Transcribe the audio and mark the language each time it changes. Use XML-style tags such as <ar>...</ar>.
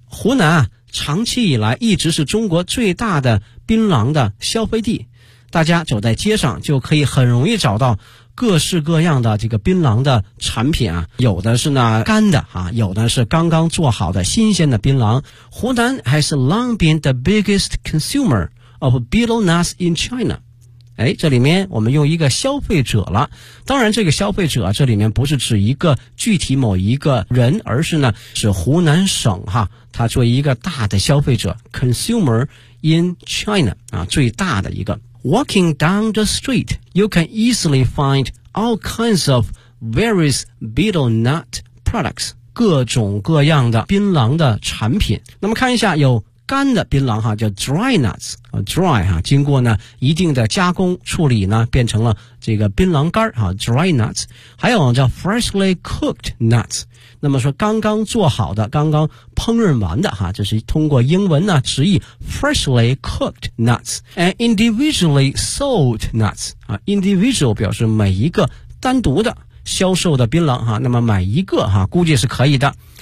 <zh>湖南长期以来一直是中国最大的槟榔的消费地，大家走在街上就可以很容易找到各式各样的这个槟榔的产品啊，有的是呢干的啊，有的是刚刚做好的新鲜的槟榔。</zh> <en>湖南 has long been the biggest consumer of betel nuts in China。</en> <zh>哎，这里面我们用一个消费者了，当然这个消费者这里面不是指一个具体某一个人，而是呢指湖南省哈，它作为一个大的消费者</zh> <en>consumer in China</en> <zh>啊，最大的一个。</zh> <en>Walking down the street, you can easily find all kinds of various betel nut products.</en> <zh>各种各样的槟榔的产品。那么看一下有干的槟榔哈，叫 dry nuts, dry 哈，经过呢一定的加工处理呢变成了这个槟榔干哈， dry nuts。还有叫</zh> <en>freshly cooked nuts。</en> <zh>那么说刚刚做好的刚刚烹饪完的哈，这是通过英文呢直译</zh> <en>freshly cooked nuts and individually sold nuts、</en> <zh>啊、individual 表示每一个单独的销售的槟榔哈，那么买一个哈估计是可以的、</zh>